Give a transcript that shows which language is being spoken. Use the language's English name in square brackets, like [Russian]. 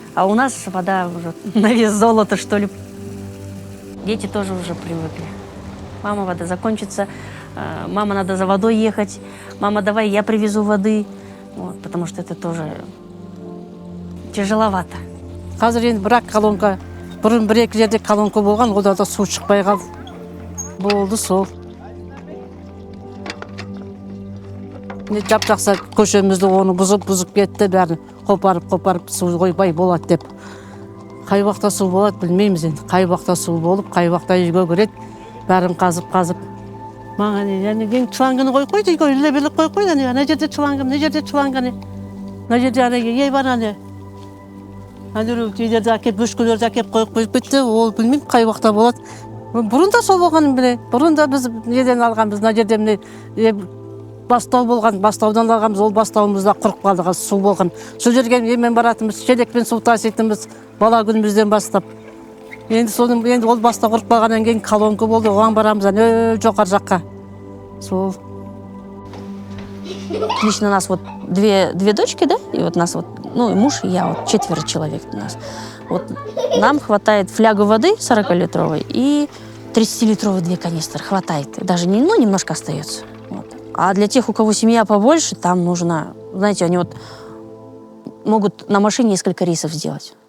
[Russian] А у нас вода уже на вес золота, что ли. Дети тоже уже привыкли. Мама, вода закончится. Мама, надо за водой ехать. Мама, давай я привезу воды. Вот, потому что это тоже тяжеловато. [Kazakh] Қазір енді бірақ колонка, бұрын бір-екі жерде колонка болған, ода да су шықпай қалды. Болды сол. Жап-жақса көшемізді оны бұзып кетті, бәрін қопарып су қойбай болады деп. Қай уақытта су болады білмейміз енді. Қай уақытта су болып, қай уақытта үйге кіреді, бәрін қазып. Маған ең чыланганы қой дейді, үйлебелік қой, ана жерде чыланган, не жерде чыланган, ана жерде ей бар ана. Үйлерді әкеп, бөшкелерді әкеп қойып кетті, ол білмеймін қай уақытта болады. Бұрын да сол болғанын біле, бұрын да біз неден алғанбыз, мына жерде бастау болған, бастаудан алғанбыз, ол бастауымызда құрып қалды, су болған. Сол жерге мен баратынбыз, шелекпен су таситынбыз, бала күнімізден бастап. Енді ол бастау құрып қалғаннан кейін колонка болды, оған барамыз, жоғары жаққа. Сол. [Russian] Лично у нас вот две дочки, да, и вот нас вот, и муж, и я, вот 4 человек у нас. Вот нам хватает флягу воды 40-литровой и 30-литровой 2 канистры. Хватает. Даже немножко остается. Вот. А для тех, у кого семья побольше, там нужно, знаете, они вот могут на машине несколько рейсов сделать.